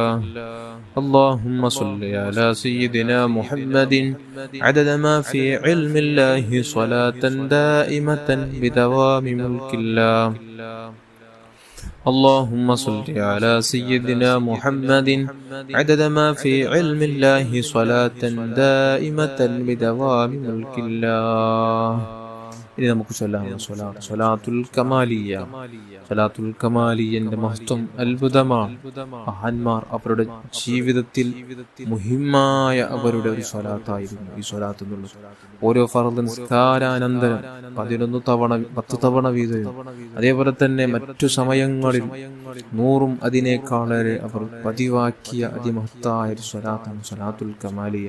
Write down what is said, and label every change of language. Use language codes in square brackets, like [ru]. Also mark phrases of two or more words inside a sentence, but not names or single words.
[ar] اللهم صل على سيدنا محمد عدد ما في علم الله صلاة دائمة بدوام ملك الله. اللهم صل على سيدنا محمد عدد ما في علم الله صلاة دائمة بدوام ملك الله. [ml] ഇനി നമുക്ക് ചൊല്ലാം സ്വലാത്തുൽ കമാലിയ. സ്വലാത്തുൽ കമാലിയന്റെ മഹത്വം അത്ഭുതമാണ്. മഹാന്മാർ അവരുടെ ജീവിതത്തിൽ മുഹിമ്മായ അവരുടെ ഒരു സ്വലാത്തായിരുന്നു ഈ സ്വലാത്ത് എന്നുള്ളത്. ഓരോ ഫർദ് നിസ്കാരാനന്തരം 11 തവണ 10 തവണ വീതവും, അതേപോലെ തന്നെ മറ്റു സമയങ്ങളിൽ 100 അതിനേക്കാളേറെ അവർ പതിവാക്കിയ അതിമഹത്തായ ഒരു സ്വലാത്താണ് സ്വലാത്തുൽ കമാലിയ.